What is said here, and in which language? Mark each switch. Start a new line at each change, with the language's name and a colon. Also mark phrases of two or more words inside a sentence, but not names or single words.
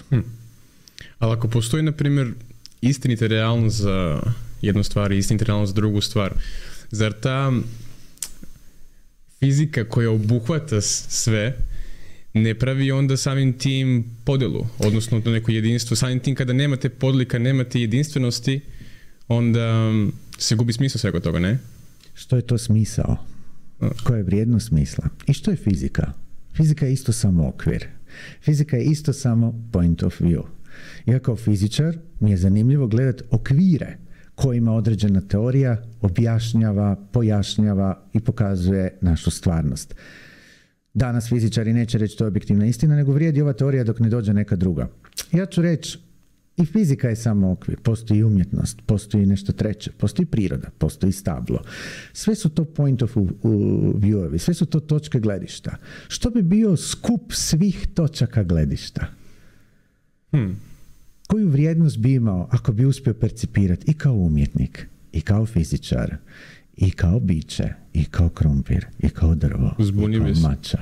Croatian: Ali ako postoji, na primjer, istinita realnost za jednu stvar i istinita realnost za drugu stvar, zar ta fizika koja obuhvata sve ne pravi onda samim tim podjelu, odnosno to neko jedinstvo? Samim tim kada nemate podlika, nemate jedinstvenosti, onda se gubi smisao svega toga, ne? Što je to smisao? Koja je vrijednost smisla? I što je fizika? Fizika je isto samo okvir. Fizika je isto samo
English: point of view.
Croatian: Ja kao fizičar mi je zanimljivo gledati okvire kojima određena teorija objašnjava, pojašnjava i pokazuje našu stvarnost. Danas fizičari neće reći to je objektivna istina, nego vrijedi ova teorija dok ne dođe neka druga. Ja ću reći, i fizika je samo okvir, postoji umjetnost, postoji nešto treće, postoji priroda, postoji stablo. Sve su to
English: point of view-evi,
Croatian: sve su to točke gledišta. Što bi bio skup svih točaka gledišta? Koju koju vrijednost bi imao ako bi uspio percipirati i kao umjetnik, i kao fizičar, i kao biće, i kao krumpir, i kao drvo, i kao mača.